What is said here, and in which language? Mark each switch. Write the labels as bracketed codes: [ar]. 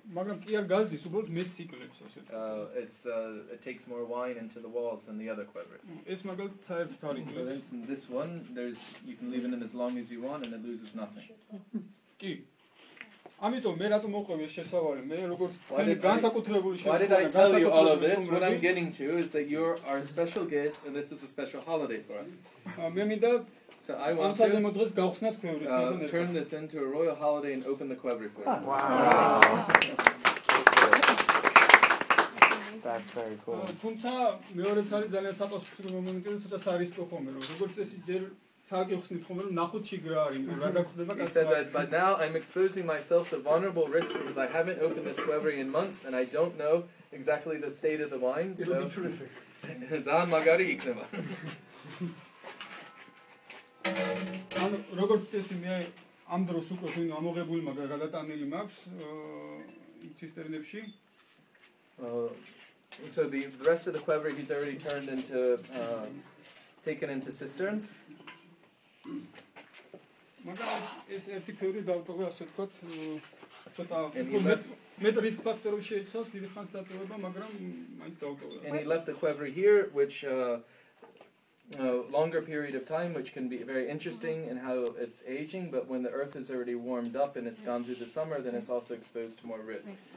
[ka] მაგრამ კი არ გაზდის, უბრალოდ მეტს იკლებს ასე. [en] It takes more wine into the walls than the other Qvevri. [ka] ეს მაგალითად საერთოდ არ იკლებს. [en] For instance, this one, you can leave it in as long as you want and it loses nothing. [ka] კი. ამიტომ მე რატომ მოყვევი ეს შესავალი? მე როგორც განსაკუთრებული [en] Why did I tell you all of this? What I'm getting to is that you're our special guest and this is a special holiday for us. [ka] მე მინდა [en] So I want to turn this into a royal holiday and open the Qvevri for you. Wow. That's very cool. [ka] თუმცა მეორეც არის ძალიან საპასუხისმგებლო მომენტი და ცოტა სარისკო ხომე რომ როგორც წესი ჯერ ცალკე ხსნით ხომე რომ ნახოთ შიგრა არის რა დაგხვდება [en] He said that, but now I'm exposing myself to vulnerable risk because I haven't opened this Qvevri in months and I don't know exactly the state of the wine. It'll be terrific. [ka] Zan magari ikneva. ანუ როგორც წესი მე ამ დროს უკვე ვინ ამოღებული მაგრამ გადატანილი მაქვს ცისტერნებში. [en] So the rest of the Qvevri he's already turned into taken into cisterns. [ka] მაგრამ ეს ერთი ქვევრი დავტოვე ასე ვთქვათ ცოტა მე რისკ ფაქტორი შეიცავს დიდი ხანს დატოვება მაგრამ მაინც დავტოვე. [en] And he left the Qvevri here which longer period of time which can be very interesting in how it's aging, but when the earth is already warmed up and it's gone through the summer then it's also exposed to more risk.